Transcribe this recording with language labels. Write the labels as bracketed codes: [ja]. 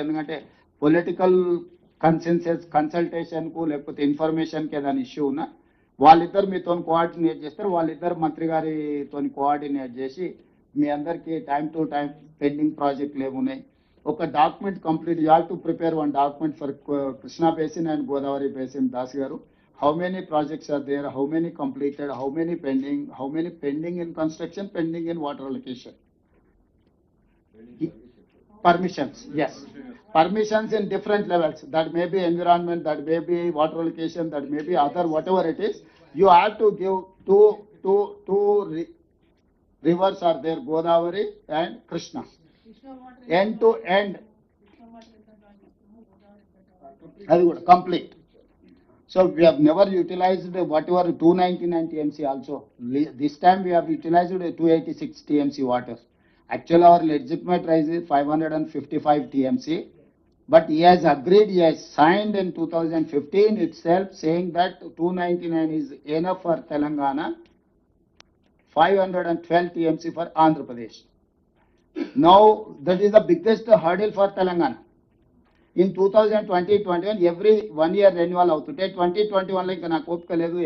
[te] ఎందుకంటే పొలిటికల్ కన్సల్టేషన్కు లేకపోతే ఇన్ఫర్మేషన్కి ఏదైనా ఇష్యూ ఉన్నా వాళ్ళిద్దరు మీతో కోఆర్డినేట్ చేస్తారు. వాళ్ళిద్దరు మంత్రి గారితో కోఆర్డినేట్ చేసి మీ అందరికీ టైం టు టైం పెండింగ్ ప్రాజెక్టులు ఏమున్నాయి ఒక document complete. [en] You have to prepare one document for Krishna basin and Godavari basin. Das garu, how many projects are there, how many completed, how many pending in construction, pending in water allocation, permissions, yes, permissions in different levels. That may be environment, that may be water allocation, that may be other, whatever it is. You have to give two rivers are there, Godavari and Krishna, end to end. That is good, complete. So we have never utilized whatever 299 TMC also. This time we have utilized 286 TMC water. Actually our legitimate rise is 555 TMC. But he has agreed, he has signed in 2015 itself saying that 299 is enough for Telangana, 512 TMC for Andhra Pradesh. Now that is the biggest hurdle for Telangana. [te] In 2020-21 every 1 year renewal అవుతుంటే 2021లో ఇంకా నాకు ఓపిక లేదు.